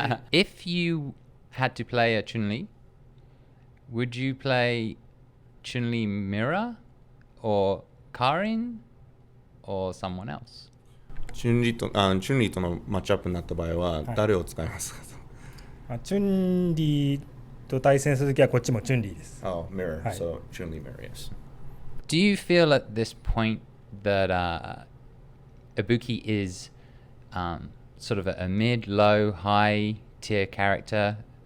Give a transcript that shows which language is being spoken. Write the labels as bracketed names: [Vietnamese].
[English] If you had to play a Chun-Li, would you play Chun-Li Mirror or Karin or someone else? [Japanese] チュンリーとのマッチアップになった場合は誰を使いますか？チュンリーと対戦するときはこっちもチュンリーです。 [English] Oh, Mirror. So Chun-Li Mirror, yes. Do you feel at this point that Ibuki is sort of a mid, low, high tier character?